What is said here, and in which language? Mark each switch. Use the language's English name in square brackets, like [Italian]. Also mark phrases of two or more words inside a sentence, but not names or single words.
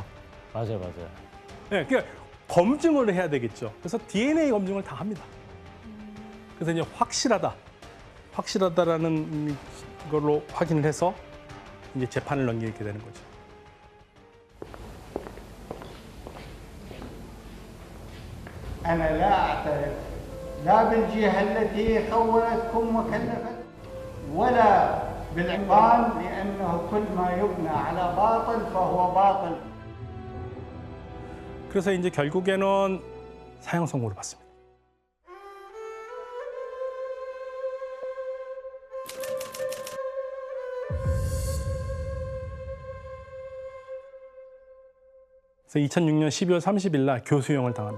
[Korean] 맞아요. 네, 그러니까 검증을 해야 되겠죠. 그래서 DNA 검증을 다 합니다. 그래서 이제 확실하다라는 걸로 확인을 해서 이제 재판을 넘기게 되는 거죠. [Arabic] أنا لا أعترف لا بالجهة التي خونتكم وكلفت ولا بالعمران لأنه كل ما يبنى على باطل فهو باطل. [Korean] 그래서 이제 결국에는 사형 선고를 받습니다. 그래서 2006년 12월 30일 날 교수형을 당합니다.